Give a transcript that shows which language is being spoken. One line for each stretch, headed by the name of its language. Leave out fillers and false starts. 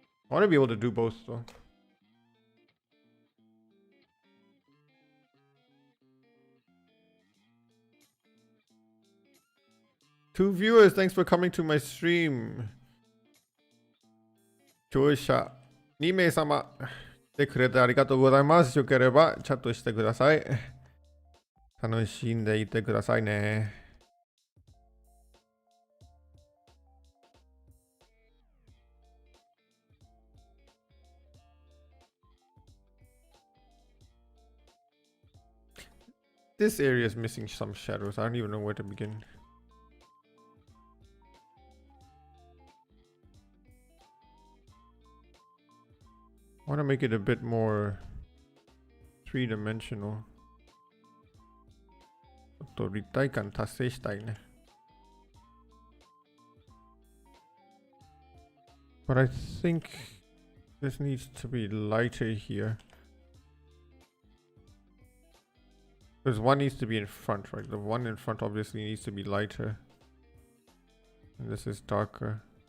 English: I want to be able to do both though. Two viewers, thanks for coming to my stream.
Japanese: 視聴者2名様来てくれてありがとうございます。よければチャットしてください。楽しんでいってくださいね。
English: This area is missing some shadows. I don't even know where to begin. I want to make it a bit more three-dimensional.
Japanese: ちょっと立体感達成したいね。
English: But I think this needs to be lighter here. Because one needs to be in front, right? The one in front obviously needs to be lighter. And this is darker.